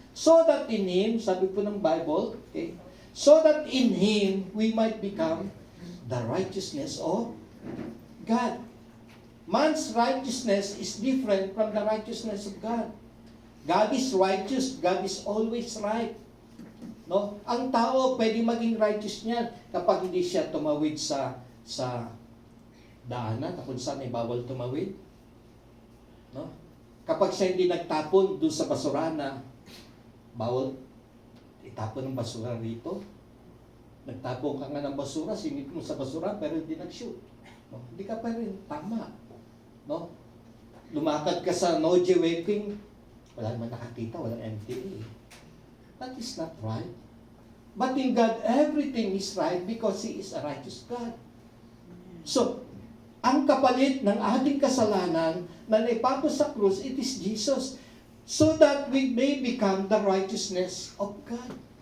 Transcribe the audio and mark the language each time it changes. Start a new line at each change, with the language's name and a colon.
English: So that in Him,
Filipino: sabi po ng Bible,
English: okay, so that in Him, we might become the righteousness of God. Man's righteousness is different from the righteousness of God. God is righteous. God is always right. No?
Filipino: Ang tao pwede maging righteous niyan kapag hindi siya tumawid sa daanan na kung saan ay bawal tumawid. No? Kapag siya hindi nagtapon doon sa basura na bawal itapon ng basura rito. Nagtapon ka nga ng basura, sinit mo sa basura pero hindi nag-shoot. No? Hindi ka pa rin tama. No? Lumakad ka sa no-J waving, wala naman nakakita, walang MTA.
English: That is not right. But in God, everything is right because He is a righteous God.
Filipino: So, ang kapalit ng ating kasalanan na naipako sa krus,
English: it is Jesus. So that we may become the righteousness of God.